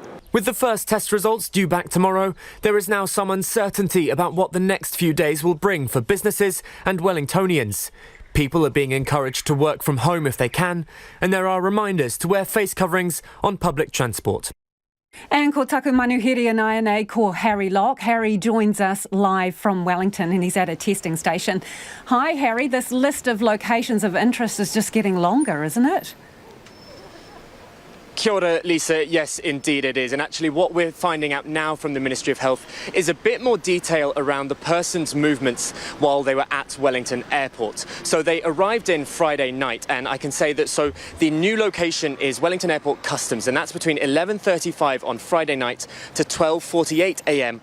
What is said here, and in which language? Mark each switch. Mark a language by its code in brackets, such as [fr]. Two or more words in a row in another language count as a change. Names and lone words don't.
[en] With the first test results due back tomorrow, there is now some uncertainty about what the next few days will bring for businesses and Wellingtonians. People are being encouraged to work from home if they can, and there are reminders to wear face coverings on public transport. [mi] And ko taku manuhiri anai nei ko Harry Locke. [en] Harry joins us live from Wellington and he's at a testing station. Hi Harry, this list of locations of interest is just getting longer, isn't it? [mi] Kia ora, [en] Lisa. Yes, indeed it is. And actually what we're finding out now from the Ministry of Health is a bit more detail around the person's movements while they were at Wellington Airport. So they arrived in Friday night, and I can say that so the new location is Wellington Airport Customs, and that's between 11:35 on Friday night to 12:48 a.m.